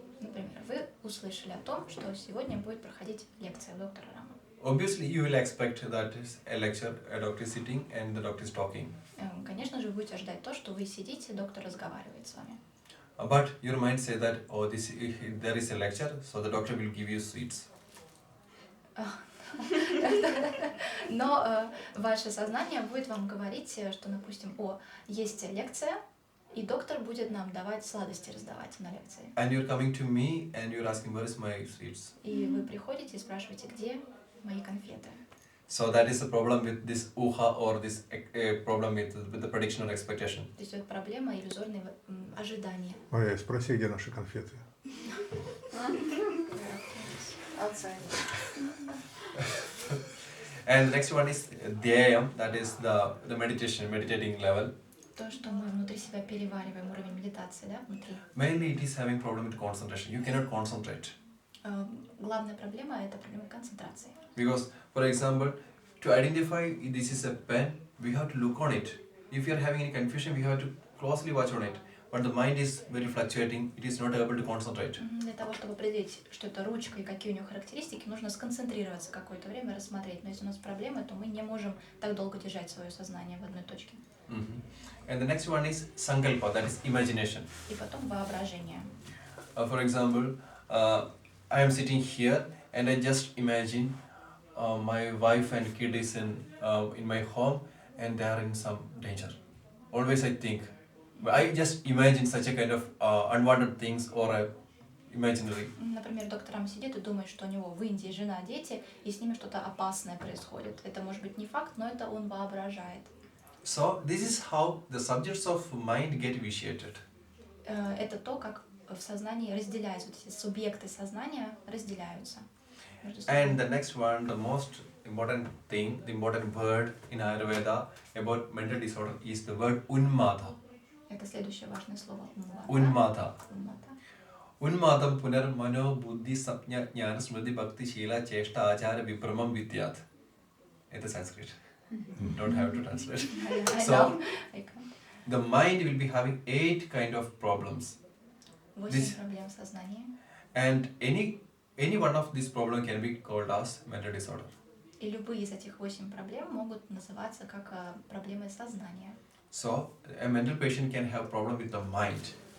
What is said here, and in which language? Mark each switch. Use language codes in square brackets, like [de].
[ru] Например, вы услышали о том, что сегодня будет проходить лекция у доктора Рама. [en] Obviously, you will expect that is a lecture, a doctor is sitting and the doctor is talking. [ru] Конечно же, вы будете ожидать то, что вы сидите, доктор разговаривает с вами. [en] But your mind say that, there is a lecture, so the doctor will give you sweets. [ru] Но ваше сознание будет вам говорить, что, допустим, есть лекция, и доктор будет нам давать сладости, раздавать на лекции. [en] And you're coming to me and you're asking, where is my sweets? [ru] И вы приходите и спрашиваете, где мои конфеты. [en] So that is the problem with this uha or this problem with the prediction or expectation. [ru] То есть это проблема иллюзорной ожидания. Мария, спроси, где наши конфеты? [en] Outside. And the next one is dhyayam, that is the meditating level. [ru] То, что мы внутри себя перевариваем, уровень медитации, да, внутри. [en] Mainly it is having problem with concentration. You cannot concentrate. [ru] Главная проблема – это проблема концентрации. [en] Because, for example, to identify this is a pen, we have to look on it. If you are having any confusion, we have to closely watch on it. But the mind is very fluctuating, it is not able to concentrate. [ru] Для того, чтобы определить, что это ручка и какие у нее характеристики, нужно сконцентрироваться какое-то время, рассмотреть. Но если у нас проблемы, то мы не можем так долго держать свое сознание в одной точке. [en] And the next one is sankalpa, that is imagination. [ru] И потом воображение. [en] For example, I am sitting here and I just imagine my wife and kid is in my home and they are in some danger. Always I think, I just imagine such a kind of unwanted things or imaginary. [ru] Например, доктор там сидит и думает, что у него в Индии жена, дети, и с ними что-то опасное происходит. Это может быть не факт, но это он воображает. [en] So this is how the subjects of mind get vitiated. [ru] Это то, как в сознании разделяются, вот эти субъекты сознания разделяются между собой. [en] And the next one, the most important thing, the important word in Ayurveda about mental disorder is the word unmata. [ru] Это следующее важное слово. [sa] Unmata. [ru] Унмата. [sa] Unmatam punar mano buddhi sapnya jnana smriti bhakti shila cheshta achara vipramam vidyat. [en] It's Sanskrit. Don't have to translate. I So, know. I can't. the mind will be having 8 kind of problems. [ru] 8 проблем сознания. [en] And any one of these problems can be called as mental disorder. [ru] И любые из этих 8 проблем могут называться как проблемы сознания. [en] So, a mental patient can have problem with the mind.